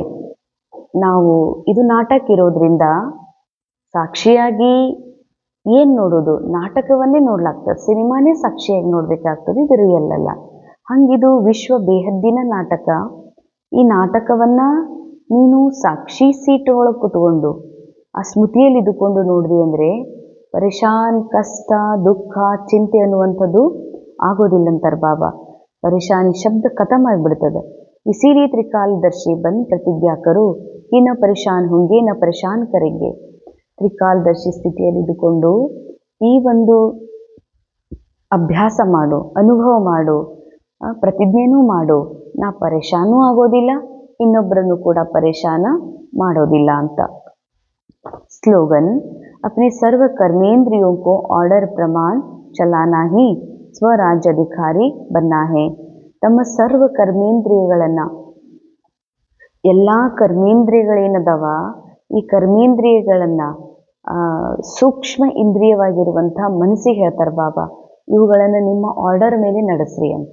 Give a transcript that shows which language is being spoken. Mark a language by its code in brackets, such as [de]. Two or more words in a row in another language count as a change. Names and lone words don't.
[kn] ನಾವು ಇದು ನಾಟಕ ಇರೋದ್ರಿಂದ ಸಾಕ್ಷಿಯಾಗಿ ಏನು ನೋಡೋದು, ನಾಟಕವನ್ನೇ ನೋಡ್ಲಾಗ್ತದೆ, ಸಿನಿಮಾನೇ ಸಾಕ್ಷಿಯಾಗಿ ನೋಡಬೇಕಾಗ್ತದೆ, ಇದು ರಿಯಲ್ ಅಲ್ಲ. ಹಂಗಿದು ವಿಶ್ವ ಬೇಹದ್ದಿನ ನಾಟಕ. ಈ ನಾಟಕವನ್ನು ನೀನು ಸಾಕ್ಷಿ ಸೀಟ್ ಒಳಗೆ ಕುತ್ಕೊಂಡು ಆ ಸ್ಮೃತಿಯಲ್ಲಿ ಇದ್ದುಕೊಂಡು ನೋಡಿದೆ ಅಂದರೆ ಪರೇಶಾನ್, ಕಷ್ಟ, ದುಃಖ, ಚಿಂತೆ ಅನ್ನುವಂಥದ್ದು ಆಗೋದಿಲ್ಲ ಅಂತಾರೆ ಬಾಬಾ. [hi] परेशानी शब्द खत्म [kn] ಆಗಿಬಿಡ್ತದೆ. [hi] इसीलिए त्रिकालदर्शी बन प्रतिज्ञा करो कि न परेशान होंगे न परेशान करेंगे. [kn] ತ್ರಿಕಾಲದರ್ಶಿ ಸ್ಥಿತಿಯಲ್ಲಿ ಇದ್ದುಕೊಂಡು ಈ ಒಂದು ಅಭ್ಯಾಸ ಮಾಡು, ಅನುಭವ ಮಾಡು, ಪ್ರತಿಜ್ಞೆನೂ ಮಾಡು, ನಾ ಪರೇಶಾನೂ ಆಗೋದಿಲ್ಲ, ಇನ್ನೊಬ್ಬರನ್ನು ಕೂಡ ಪರೇಶಾನ ಮಾಡೋದಿಲ್ಲ ಅಂತ. [hi] ಸ್ಲೋಗನ್ अपने सर्व कर्मेंद्रियों को ऑर्डर प्रमाण चलाना ही स्वराज्याधिकारी बनना है. [kn] ತಮ್ಮ ಸರ್ವ ಕರ್ಮೇಂದ್ರಿಯಗಳನ್ನು, ಎಲ್ಲ ಕರ್ಮೇಂದ್ರಿಯಗಳೇನದವ ಈ ಕರ್ಮೇಂದ್ರಿಯಗಳನ್ನು ಸೂಕ್ಷ್ಮ ಇಂದ್ರಿಯವಾಗಿರುವಂಥ ಮನಸ್ಸಿಗೆ ಹೇಳ್ತಾರೆ ಬಾಬಾ, ಇವುಗಳನ್ನು ನಿಮ್ಮ ಆರ್ಡರ್ ಮೇಲೆ ನಡೆಸ್ರಿ ಅಂತ.